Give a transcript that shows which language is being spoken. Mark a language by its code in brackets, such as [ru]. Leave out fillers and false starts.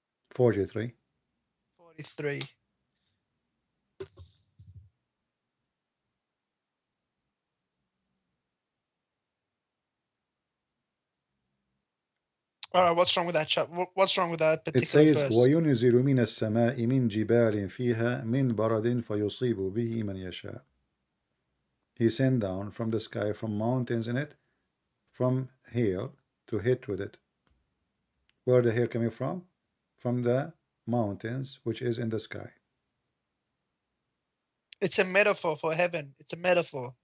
[en] 43. 43. All right, what's wrong with that chapter? What's wrong with that particular verse? It says, [ar] وَيُنْزِلُ مِنَ السَّمَاءِ مِنْ جِبَالٍ فِيهَا مِنْ بَرَدٍ فَيُصِيبُ بِهِ مَنْ يَشَاءُ. [en] He sent down from the sky, from mountains in it, from hail to hit with it. Where the hail coming from? From the mountains, which is in the sky. It's a metaphor for heaven. It's a metaphor.